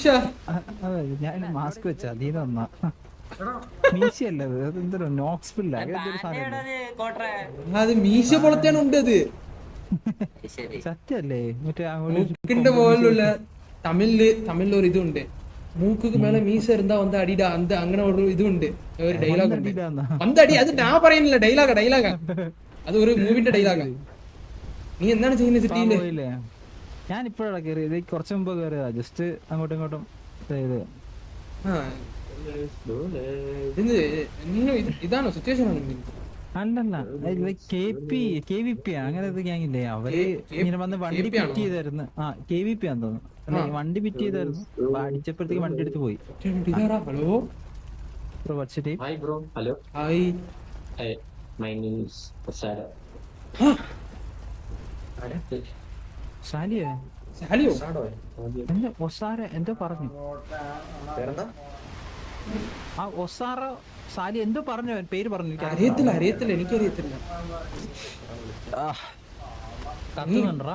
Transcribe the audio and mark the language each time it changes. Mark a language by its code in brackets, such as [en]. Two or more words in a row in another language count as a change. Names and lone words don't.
[ml] ഞാൻ മാസ്ക് വെച്ചാ അത് മീശ പോലത്തെയാണ് ഉണ്ട്. അത് സത്യല്ലേ? മൂക്കിന്റെ മുകളിലുള്ള തമിഴില് ഒരു ഇതുണ്ട്. [ta] மூக்கு மேலே மீசை இருந்தா வந்து அடிடா அந்த [ml] അങ്ങനെ ഒരു ഇതുണ്ട്. ഒരു ഡയലോഗ് ഉണ്ട്. വന്തടി. അത് ഞാൻ പറയുന്നില്ല. ഡയലോഗാ. അത് ഒരു മൂവിന്റെ ഡയലോഗാ. നീ എന്താണ് ചെയ്യുന്നത് സിറ്റിയില്? ഞാൻ ഇപ്പോഴാണ് കയറിയത്. കുറച്ചു മുമ്പ് കയറിയതാ. ജസ്റ്റ് അങ്ങോട്ടും ഇങ്ങോട്ടും ഇതാണോ സിറ്റുവേഷൻ? അല്ലല്ല, KVP അങ്ങനെ ഒരു ഗ്യാങ്ങില്ലേ? അവര് ഇങ്ങനെ വന്ന് വണ്ടി പിറ്റ് ചെയ്തായിരുന്നു. KVP ആണെന്ന് തോന്നുന്നു. വണ്ടി പിറ്റ് ചെയ്തായിരുന്നു. അടിച്ചപ്പോഴത്തേക്ക് വണ്ടി എടുത്ത് പോയി. ഹലോ ബ്രോ, [en] What's your name? Hi bro, hello. [ml] ഹായ്. [en] Hi, my name is Osada. [ml] സാലിയോ? എന്തോ ഒസാര എന്തോ പറഞ്ഞു. ഒസാറ സാലി എന്തോ പറഞ്ഞു. പേര് പറഞ്ഞു. അറിയത്തില്ല. എനിക്കറിയത്തില്ല. കത്തുന്നുണ്ടാ?